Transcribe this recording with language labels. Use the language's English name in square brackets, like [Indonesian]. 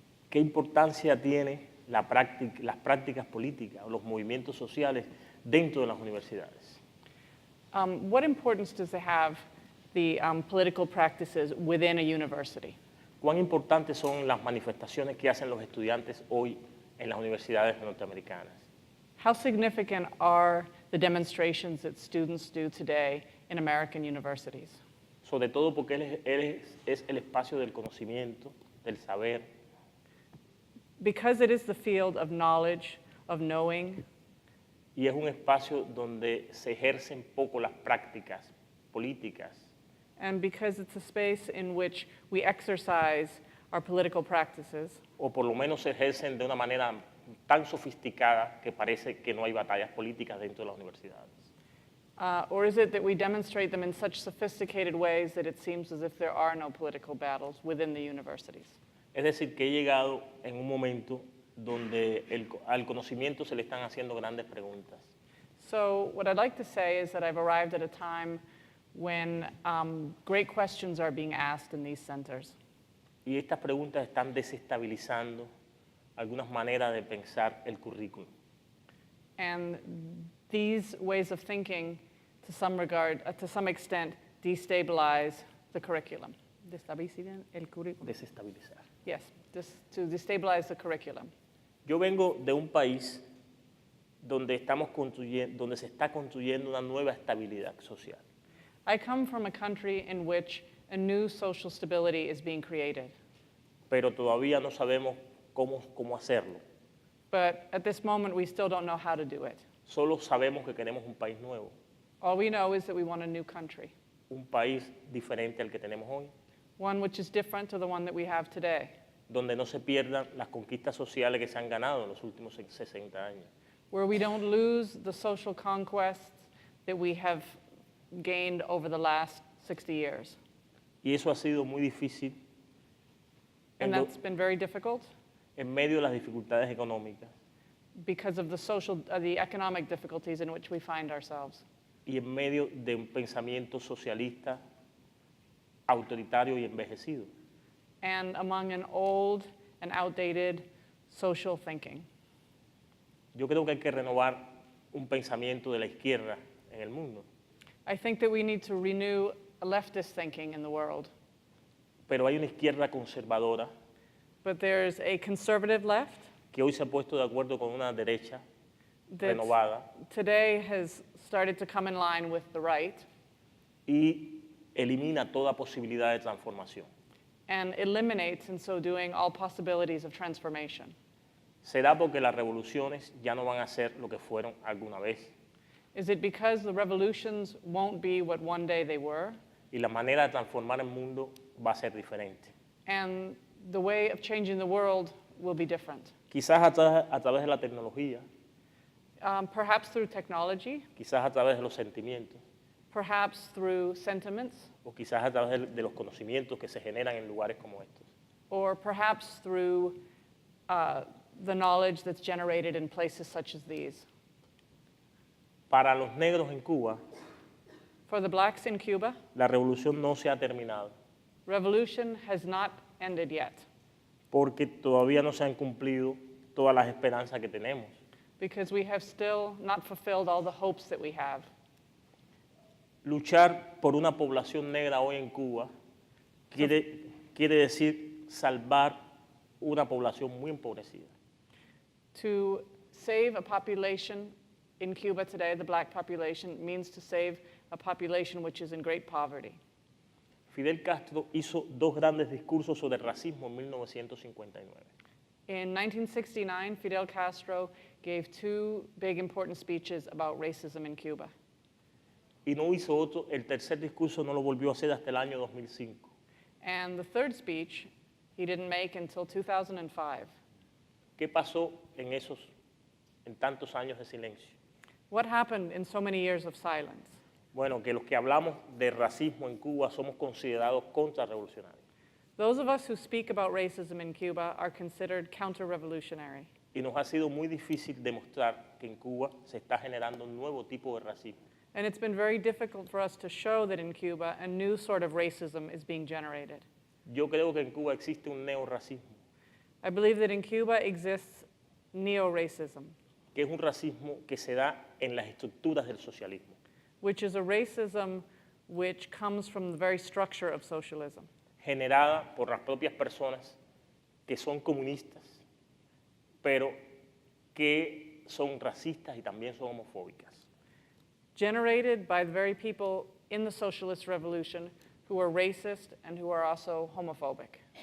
[Spanish] ¿Qué importancia tiene las prácticas políticas o los movimientos sociales dentro de las universidades? [English] What importance does it have, the political practices within a university? [Spanish] ¿Cuán importantes son las manifestaciones que hacen los estudiantes hoy en las universidades norteamericanas? [English] How significant are the demonstrations that students do today in American universities? [Spanish] Sobre todo porque él es el espacio del conocimiento, del saber, [English] Because it is the field of knowledge, of knowing, [Spanish] y es un espacio donde se ejercen poco las prácticas políticas, [English] and because it's a space in which we exercise our political practices, [Spanish] o por lo menos se ejercen de una manera tan sofisticada que parece que no hay batallas políticas dentro de las universidades. [English] or is it that we demonstrate them in such sophisticated ways that it seems as if there are no political battles within the universities? [Spanish] Es decir, que he llegado en un momento donde al conocimiento se le están haciendo grandes preguntas. [English] So what I'd like to say is that I've arrived at a time when great questions are being asked in these centers. [Spanish] Y estas preguntas están desestabilizando algunas maneras de pensar el currículum. [English] And these ways of thinking, to some extent, destabilize the curriculum. [Spanish] Destabilizan el currículum. Desestabilizar. [English] Yes, to destabilize the curriculum. [Spanish] Yo vengo de un país donde se está construyendo una nueva estabilidad social. [English] I come from a country in which a new social stability is being created. [Spanish] Pero todavía no sabemos cómo hacerlo. [English] But at this moment, we still don't know how to do it. [Spanish] Solo sabemos que queremos un país nuevo, [English] All we know is that we want a new country, [Spanish] un país diferente al que tenemos hoy, [English] one which is different to the one that we have today, [Spanish] donde no se pierdan las conquistas sociales que se han ganado en los últimos 60 años. [English] where we don't lose the social conquests that we have gained over the last 60 years. [Spanish] Y eso ha sido muy difícil [English] And [Spanish] en, [English] that's been very difficult [Spanish] en medio de las dificultades económicas [English] because of the economic difficulties in which we find ourselves, [Spanish] y en medio de un pensamiento socialista autoritario y envejecido. [English] and among an old and outdated social thinking. [Spanish] Yo creo que hay que renovar un pensamiento de la izquierda en el mundo, [English] I think that we need to renew a leftist thinking in the world, [Spanish] pero hay una izquierda conservadora [English] but there's a conservative left [Spanish] que hoy se ha puesto de acuerdo con una derecha [English] that [Spanish] renovada [English] today has started to come in line with the right [Spanish] y elimina toda posibilidad de transformación. [English] and eliminates, in so doing, all possibilities of transformation. [Spanish] Será porque las revoluciones ya no van a ser lo que fueron alguna vez [English] Is it because the revolutions won't be what one day they were, [Spanish] y la manera de transformar el mundo va a ser diferente. [English] and the way of changing the world will be different? [Spanish] Quizás a través de la tecnología, [English] Perhaps through technology, [Spanish] quizás a través de los sentimientos, [English] perhaps through sentiments, [Spanish] o quizás a través de los conocimientos que se generan en lugares como estos. [English] or perhaps through the knowledge that's generated in places such as these. [Spanish] Para los negros en Cuba, [English] For the blacks in Cuba, [Spanish] la revolución no se ha terminado, [English] revolution has not ended yet [Spanish] porque todavía no se han cumplido todas las esperanzas que tenemos. [English] because we have still not fulfilled all the hopes that we have. [Spanish] Luchar por una población negra hoy en Cuba quiere decir salvar una población muy empobrecida. [English] To save a population in Cuba today, the black population, means to save a population which is in great poverty. [Spanish] Fidel Castro hizo dos grandes discursos sobre el racismo en 1959. [English] In 1969, Fidel Castro gave two big important speeches about racism in Cuba. [Spanish] Y no hizo otro, el tercer discurso no lo volvió a hacer hasta el año 2005. [English] And the third speech he didn't make until 2005. [Spanish] ¿Qué pasó en tantos años de silencio? [English] What happened in so many years of silence? [Spanish] Bueno, que los que hablamos de racismo en Cuba somos considerados contrarrevolucionarios. [English] Those of us who speak about racism in Cuba are considered counter-revolutionary. [Spanish] Y nos ha sido muy difícil demostrar que en Cuba se está generando un nuevo tipo de racismo. [English] And it's been very difficult for us to show that in Cuba a new sort of racism is being generated. [Spanish] Yo creo que en Cuba existe un neorracismo, [English] I believe that in Cuba exists neo-racism, [Spanish] que es un racismo que se da en las estructuras del socialismo. [English] which is a racism which comes from the very structure of socialism, [Spanish] Generada por las propias personas que son comunistas, pero que son racistas y también son homofóbicas. [English] generated by the very people in the socialist revolution who are racist and who are also homophobic.